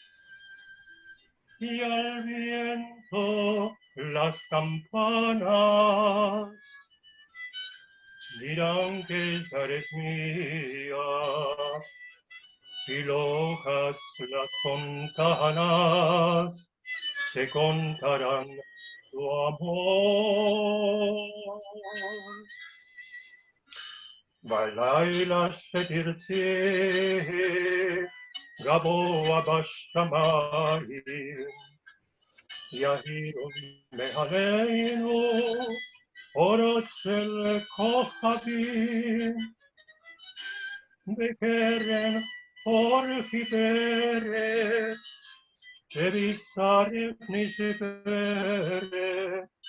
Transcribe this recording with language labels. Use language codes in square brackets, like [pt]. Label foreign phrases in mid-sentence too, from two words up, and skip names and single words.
[es] Y al viento las campanas dirán que ya eres mía, y lojas las fontanas se contarán su amor. [he] בלילה שתרצי גבוה בשמיים יאירו מעלינו אורות של כוכבים בקרן אור חיוורת שבשרך נשברת